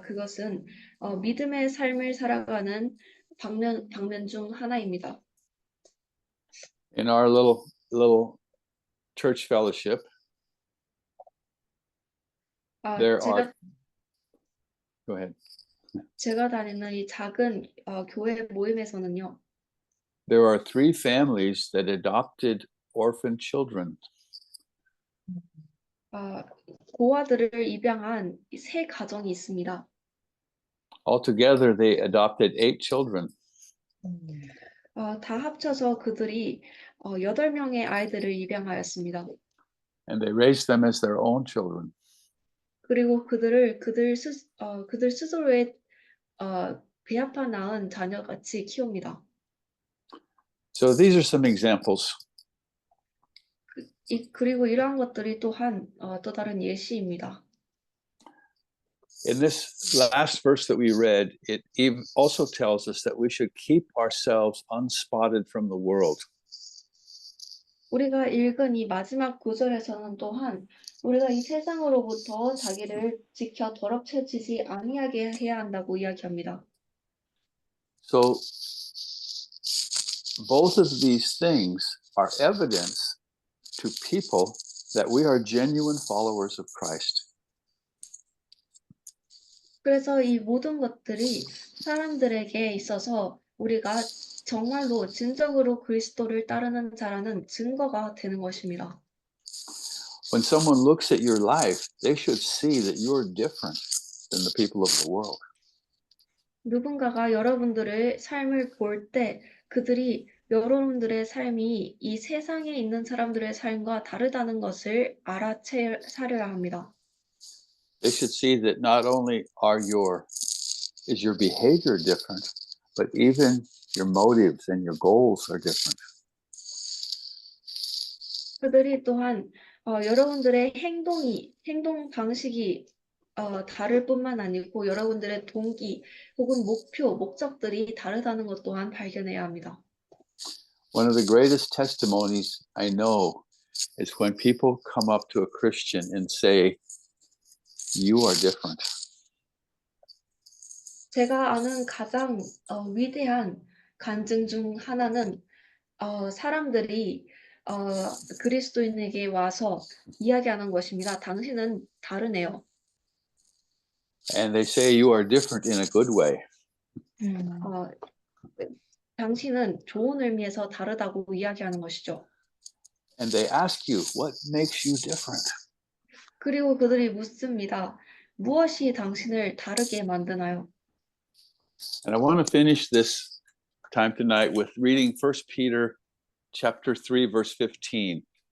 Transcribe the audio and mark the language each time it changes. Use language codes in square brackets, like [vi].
[ko] 그것은 믿음의 삶을 살아가는 방면 중 하나입니다. [en] In our little church fellowship, there are. Go ahead. [ko] 제가 다니는 이 작은 교회 모임에서는요. [en] there are three families that adopted orphan children. [ko] 고아들을 입양한 세 가정이 있습니다. [en] Altogether, they adopted 8 children. [ko] 다 합쳐서 그들이 8명의 아이들을 입양하였습니다. [en] And they raised them as their own children. [ko] 그리고 그들을 그들 스스로의 배아파 낳은 자녀같이 키웁니다. [en] So these are some examples. [ko] 그리고 이러한 것들이 또한 또 다른 예시입니다. [en] In this last verse that we read, it also tells us that we should keep ourselves unspotted from the world. [ko] 우리가 읽은 이 마지막 구절에서는 또한 우리가 이 세상으로부터 자기를 지켜 더럽혀지지 아니하게 해야 한다고 이야기합니다. [en] So both of these things are evidence to people that we are genuine followers of Christ. [ko] 그래서 이 모든 것들이 사람들에게 있어서 우리가 정말로 진정으로 그리스도를 따르는 자라는 증거가 되는 것입니다. [en] When someone looks at your life, they should see that you're different than the people of the world. [ko] 누군가가 여러분들의 삶을 볼 때 그들이 여러분들의 삶이 이 세상에 있는 사람들의 삶과 다르다는 것을 알아차려야 합니다. [en] They should see that not only is your behavior different, but even your motives and your goals are different. [ko] 그들이 또한 여러분들의 행동 방식이 다를 뿐만 아니고 여러분들의 동기 혹은 목적들이 다르다는 것 또한 발견해야 합니다. [en] One of the greatest testimonies I know is when people come up to a Christian and say, "You are different." [ko] 제가 아는 가장 위대한 간증 중 하나는 사람들이 그리스도인에게 와서 이야기하는 것입니다. 당신은 다르네요. [en] And they say you are different in a good way. [ko] 당신은 좋은 의미에서 다르다고 이야기하는 것이죠. [en] And they ask you, what makes you different? [ko] 그리고 그들이 묻습니다. 무엇이 당신을 다르게 만드나요? [en] And I want to finish this time tonight with reading 1 Peter chapter 3 verse 15.